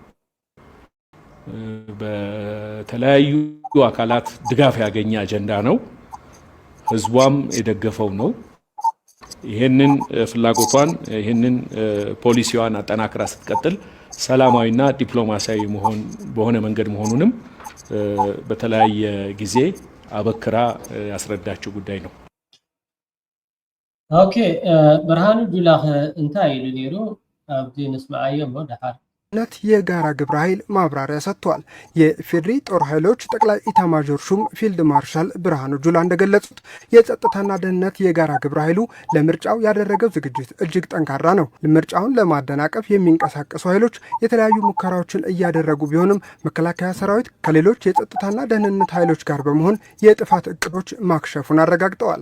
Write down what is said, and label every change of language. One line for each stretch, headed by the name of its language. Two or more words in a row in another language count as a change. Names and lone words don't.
Amharic: በተለያዩ አካላት ድጋፍ ያገኘ አጀንዳ ነው። ህዝቧም የደገፈው ነው። ይሄንን ፍላጎቷን ይሄንን ፖሊሲዋን አጠናክራ ስትቀጥል ሰላማዊና ዲፕሎማሲያዊ በሆነ መንገድ መሆኑንም በተለያየ ጊዜ አበክራ ያስረዳችው ጉዳይ ነው።
Tigrinya: ኦኬ ብርሃኑ ጁላ እንታይ ኢሉ ነይሩ ኣብቲ ንስማዓዮም ደሓር
Amharic: ነት የጋራ ግብረ ኃይል ማብራሪያ ሰጥቷል። የፌዴሪ ጦር ኃይሎች ጠቅላይ ኢታማዦር ሹም ፊልድ ማርሻል ብርሃኑ ጁላ እንደገለጹት የጸጥታና ደህንነት የጋራ ግብረ ኃይሉ ለምርጫው ያደረገው ዝግጅት እጅግ ጠንካራ ነው። ምርጫውን ለማደናቀፍ የሚንቀሳቀሱ ኃይሎች የተለያዩ ሙከራዎችን እያደረጉ ቢሆንም መከላከያ ሰራዊት ከሌሎች የጸጥታና ደህንነት ኃይሎች ጋር በመሆን የጥፋት እቅዶች ማክሸፉን አረጋግጠዋል።